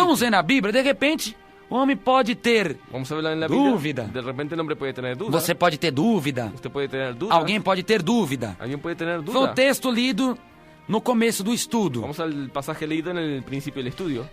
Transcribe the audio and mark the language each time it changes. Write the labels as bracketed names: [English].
[Portuguese] Vamos ver na Bíblia, de repente, o homem pode ter [Spanish] Vamos a hablar en la Biblia. [Portuguese] Dúvida. [Spanish] De repente el hombre puede tener dudas. [Portuguese] Você pode ter dúvida. [Spanish] Usted puede tener dudas. [Portuguese] Alguém pode ter dúvida. [Spanish] Alguien puede tener [Portuguese] Foi o [Spanish] dudas. [Portuguese] texto lido no começo do estudo. [Spanish] Vamos al pasaje leído en el principio del estudio.